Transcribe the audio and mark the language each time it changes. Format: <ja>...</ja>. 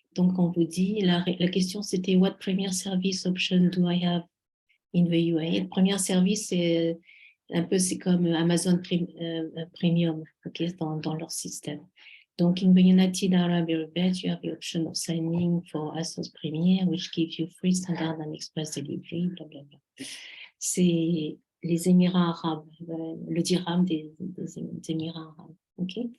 <fr>Donc, on vous dit, la question c'était</fr> <en>What premier service option do I have in the UAE?</en> <fr>Le premier service, c'est un peu c'est comme Amazon Premium, okay, dans leur système.</fr> <en>Donc, in the United Arab Emirates, you have the option of signing for ASOS Premier, which gives you free standard and express delivery, blablabla.</en> <fr>C'est les Émirats arabes, le dirham des Émirats arabes. Ok.</fr>